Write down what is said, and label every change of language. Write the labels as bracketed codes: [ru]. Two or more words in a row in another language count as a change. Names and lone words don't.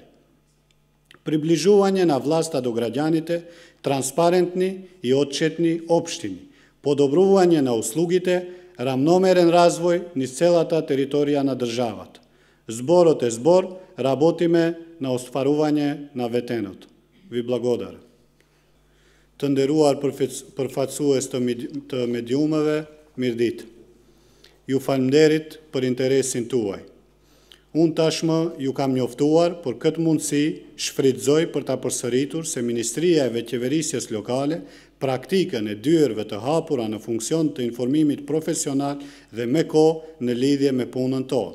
[mk] Приближување на власта до граѓаните, транспарентни и отчетни општини, подобрување на услугите, рамномерен развој низ целата територија на државата. Зборот е збор, работиме на остварување на ветеното. Ви благодарам. [sq] Të nderuar përfaqësues të mediumeve, mirëditë. Ju falënderit për interesin tuaj. Unë tashmë ju kam njoftuar për këtë mundësi shfrytëzoj për ta përsëritur se Ministria e Veqeverisjes Lokale praktikën e dyerve të hapura në funksion të informimit profesional dhe me kohë në lidhje me punën tonë.